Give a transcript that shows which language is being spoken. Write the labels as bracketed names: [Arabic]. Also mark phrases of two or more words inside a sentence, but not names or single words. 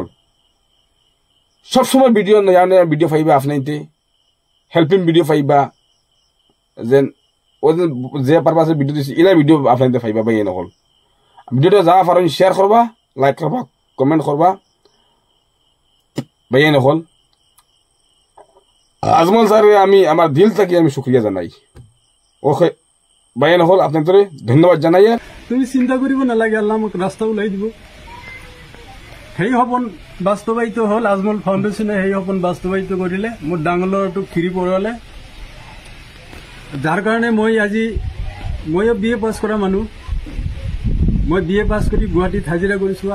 [Bangla] সবসময় ভিডিও পাইবা আপনাইতে, হেল্পিং ভিডিও পাইবা, যেন ও যে পারপাসে ভিডিও দিচ্ছে এলা ভিডিও আপনাইতে পাইবা বাইয়ে নকল। ভিডিওটা যা পারেন শেয়ার করবা, লাইক করবা, কমেন্ট করবা। ভাইয়া নকল আজমল স্যারে আমি আমার দিল থেকে আমি শুক্রিয়া জানাই। ওকে ভাইয়া নকল আপনার তোরে ধন্যবাদ জানাই। [Assamese] তুমি চিন্তা কৰিব নালাগে, আল্লাহ মোক ৰাস্তা ওলাই দিব। সেই সপোন বাস্তৱায়িত হ'ল, আজমল ফাউণ্ডেশ্যনে সেই সপোন বাস্তৱায়িত কৰিলে, মোৰ ডাঙৰ ল'ৰাটোক খিৰি পঢ়ালে, যাৰ কাৰণে ময়ো BA পাছ কৰা মানুহ। মই BA পাছ কৰি গুৱাহাটীত হাজিৰা কৰিছোঁ।